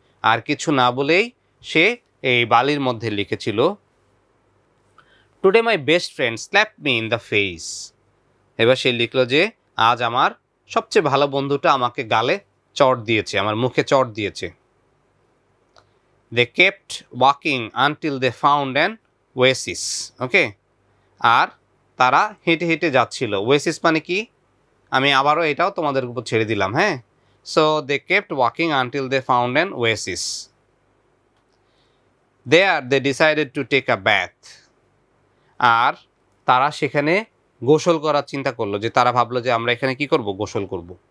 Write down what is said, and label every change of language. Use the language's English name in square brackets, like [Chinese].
[Bangla] আর কিছু না বলেই সে এই বালির মধ্যে লিখেছিল, [English] Today my best friend slap me in the face. [Bangla] এবার সে লিখলো যে আজ আমার সবচেয়ে ভালো বন্ধুটা আমাকে গালে চড় দিয়েছে, আমার মুখে চড় দিয়েছে। [English] They kept walking until they found an oasis. [Bangla] ওকে, আর তারা হেঁটে হেঁটে যাচ্ছিল। ওয়েসিস মানে কি? আমি আবারও এটাও তোমাদের উপর ছেড়ে দিলাম। হ্যাঁ, [English] So they kept walking until they found an oasis. There they decided to take a bath. [Bangla] আর তারা সেখানে গোসল করার চিন্তা করলো, যে তারা ভাবলো যে আমরা এখানে কি করব, গোসল করব।